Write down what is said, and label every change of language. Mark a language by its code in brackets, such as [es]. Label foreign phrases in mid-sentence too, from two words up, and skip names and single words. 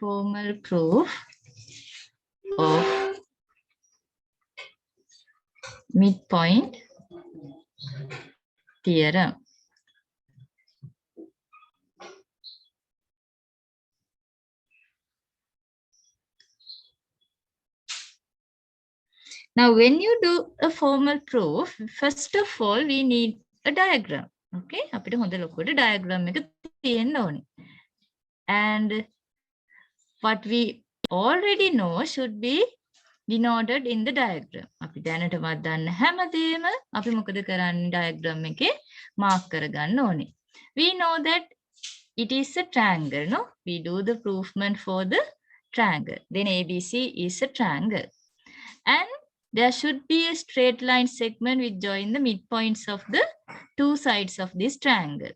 [en] formal proof of midpoint theorem. Now, when you do a formal proof, first of all, we need a diagram. [si] Okay, අපිට හොඳ ලොකුවට diagram එක තියෙන්න ඕනේ. [en] And what we already know should be denoted in the diagram. [si] අපි දැනටවත් දන්න හැමදේම අපි මොකද කරන්නේ diagram එකේ mark කරගන්න ඕනේ. [en] We know that it is a triangle, no? We do the proofment for the triangle. Then ABC is a triangle. And there should be a straight line segment which join the midpoints of the two sides of this triangle.